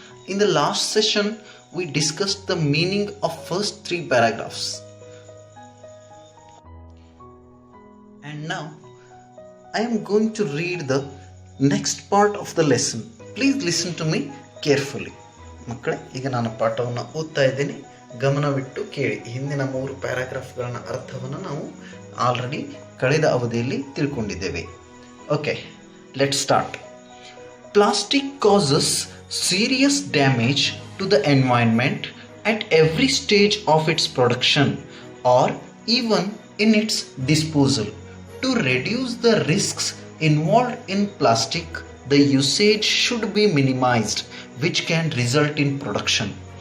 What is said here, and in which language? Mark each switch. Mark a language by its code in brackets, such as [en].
[en] In the last session, we discussed the meaning of first three paragraphs. And now, I am going to read the next part of the lesson. Please listen to me carefully. [kn] ಮಕ್ಕಳೇ, ಈಗ ನಾನು ಪಾಠವನ್ನು ಓದ್ತಾ ಇದ್ದೀನಿ, ಗಮನವಿಟ್ಟು ಕೇಳಿ. ಹಿಂದಿನ 3 ಪ್ಯಾರಾಗ್ರಾಫ್ಗಳನ್ನ ಅರ್ಥವನ್ನು ನಾವು ಆಲ್ರೆಡಿ ಕಳೆದ ಅವಧಿಯಲ್ಲಿ ತಿಳ್ಕೊಂಡಿದ್ದೇವೆ. [en] Okay, let's start. Plastic causes serious damage to the environment at every stage of its production or even in its disposal. To reduce the risks involved in plastic, the usage should be minimized, which can result in production.